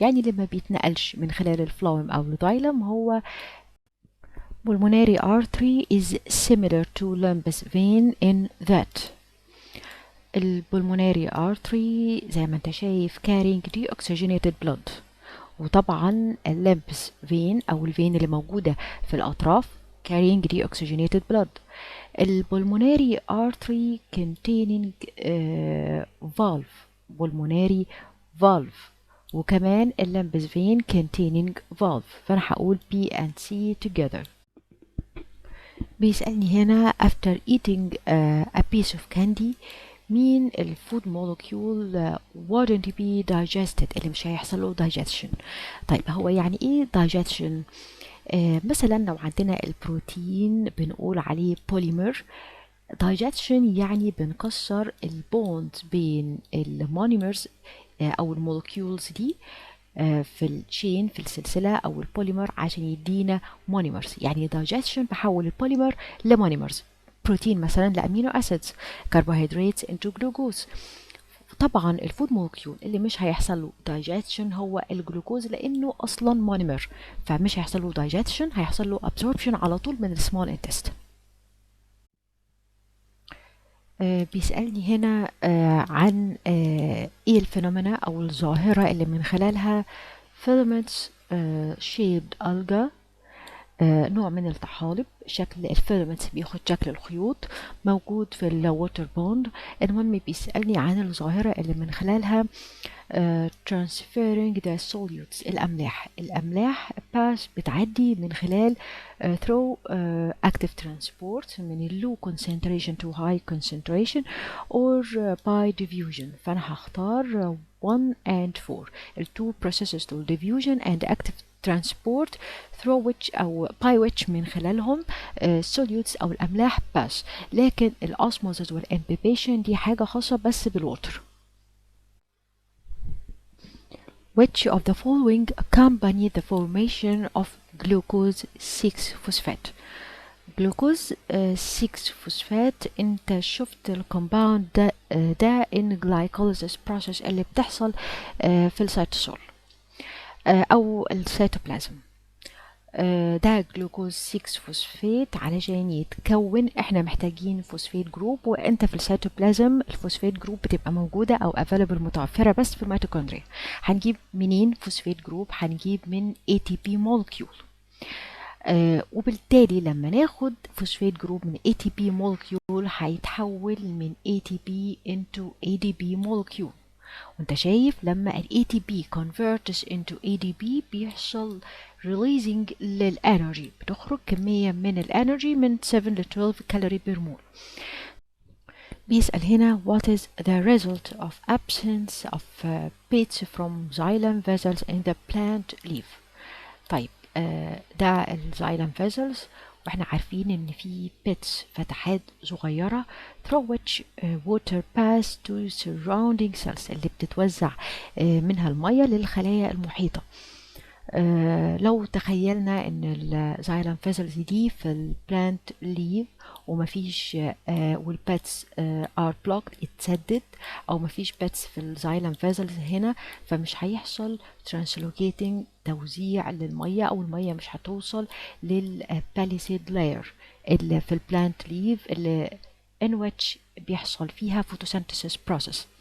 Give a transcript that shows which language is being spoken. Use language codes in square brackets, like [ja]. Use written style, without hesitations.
[ar] يعني اللي ما بيتنقلش من خلال الفلويم او الزيلم هو [en] pulmonary artery is similar to lymph vein in that [ar] البلموناري artery زي ما انت شايف [en] carrying deoxygenated blood، [ar] وطبعا الليمبس فين او الفين اللي موجودة في الاطراف carrying deoxygenated blood. البلموناري artery containing valve pulmonary valve، وكمان الليمبس فين containing valve. [en] فانا هقول B and C together. [ar] بيسألني هنا [en] after eating a piece of candy مين الفود molecule wouldn't be digested [ar] اللي مش هيحصل له [en] digestion. [ar] طيب هو يعني ايه digestion؟ مثلا لو عندنا البروتين بنقول عليه polymer. digestion يعني بنكسر البوند بين المونيمرز او المولكيولز دي في الشين في السلسلة أو البوليمر عشان يدينا مونيمرز. يعني digestion بحول البوليمر لمونيمرز، بروتين مثلا لأمينو أسيدز، كربوهيدرات into جلوكوز. طبعا الفود مولكيول اللي مش هيحصل له digestion هو الجلوكوز لأنه أصلا مونيمر، فمش هيحصل له digestion، هيحصل له absorption على طول من السمول intestine. بيسألني هنا عن ايه الفينومينا او الظاهرة اللي من خلالها filaments shaped alga، نوع من الطحالب شكل الفيلامنتس بياخد شكل الخيوط موجود في الووتر بوند. المهم بيسألني عن الظاهرة اللي من خلالها transferring the solutes الأملاح pass بتعدي من خلال [en] through active transport [ar] من [en] low concentration to high concentration or by diffusion. [ar] فأنا هختار 1 and 4 [en] two processes to diffusion and active transport through which [ar] أو by which من خلالهم solutes أو الأملاح pass. لكن الأسموزز والإمبيبيشن دي حاجة خاصة بس بالوتر. [en] Which of the following accompany the formation of glucose 6-phosphate؟ glucose 6-phosphate [ar] انت شفت الكومباوند ده [en] in glycolysis process [ar] اللي بتحصل في السيتوسول او السيتوبلازم. ده جلوكوز 6 فوسفات. علشان يتكون احنا محتاجين فوسفات جروب، وانت في السيتوبلازم الفوسفات جروب بتبقى موجودة او افيلبل متوفرة بس في الميتوكوندريا. هنجيب منين فوسفات جروب؟ هنجيب من ATP مولكيول. وبالتالي لما ناخد فوسفات جروب من ATP مولكيول هيتحول من ATP into ADP مولكيول. وانت شايف لما ال ATP converts into ADP بيحصل releasing للانرجي، بتخرج كمية من الانرجي من 7 ل 12 كالوري بير مول. بيسأل هنا [en] what is the result of absence of bits from xylem vessels in the plant leaf. [ar] طيب ده الزايلم فيزلز، واحنا عارفين ان في بيتس فتحات صغيرة [en] through which water pass to surrounding cells [ar] اللي بتتوزع منها المية للخلايا المحيطة. لو تخيلنا ان الزايلم فيزلز دي في البلانت ليف ومفيش والباتس ار بلوكد اتسدد، او مفيش باتس في الزايلم فيزلز هنا، فمش هيحصل ترانسلوكيتنج توزيع للميه، او الميه مش هتوصل للباليسيد لاير اللي في البلانت ليف اللي in which بيحصل فيها photosynthesis process.